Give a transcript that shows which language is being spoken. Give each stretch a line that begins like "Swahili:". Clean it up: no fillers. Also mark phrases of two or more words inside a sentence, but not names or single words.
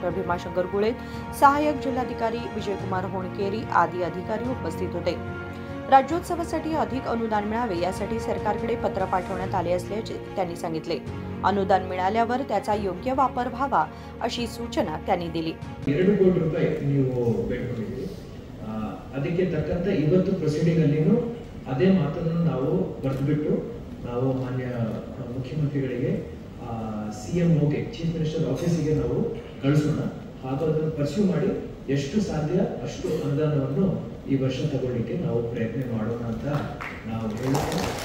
Marathi: भीमाशंकर गुळे, सहाय्यक जिल्हाधिकारी विजयकुमार होणकेरी आदी अधिकारी उपस्थित होते। राज्योत्सवासाठी अधिक अनुदान मिळावे यासाठी सरकारकडे पत्र पाठवण्यात आले असल्याचे त्यांनी सांगितले। अनुदान मिळाल्यावर त्याचा योग्य वापर व्हावा अशी सूचना त्यांनी दिली।
Kannada: 2 ಕೋಟಿ ರೂಪಾಯಿ ನೀವು ಬೇಡ್ಕೊಂಡಿದ್ದೀರಿ, ಅದಕ್ಕೆ ತಕ್ಕಂತೆ ಇವತ್ತು ಪ್ರೊಸೀಡಿಂಗ್ ಅಲ್ಲಿನೂ ಅದೇ ಮಾತನ್ನು ನಾವು ಬರೆದುಬಿಟ್ಟು ನಾವು ಮಾನ್ಯ ಮುಖ್ಯಮಂತ್ರಿಗಳಿಗೆ ಸಿಎಂಒಗೆ
English: chief minister office
Kannada: ನಾವು ಕಳಿಸೋಣ। ಹಾಗೂ ಅದನ್ನು ಪರ್ಸ್ಯೂ ಮಾಡಿ ಎಷ್ಟು ಸಾಧ್ಯ ಅಷ್ಟು ಅನುದಾನವನ್ನು ಈ ವರ್ಷ ತಗೊಳ್ಳಿಕ್ಕೆ ನಾವು ಪ್ರಯತ್ನ ಮಾಡೋಣ ಅಂತ ನಾವು ಹೇಳ್ತೀವಿ।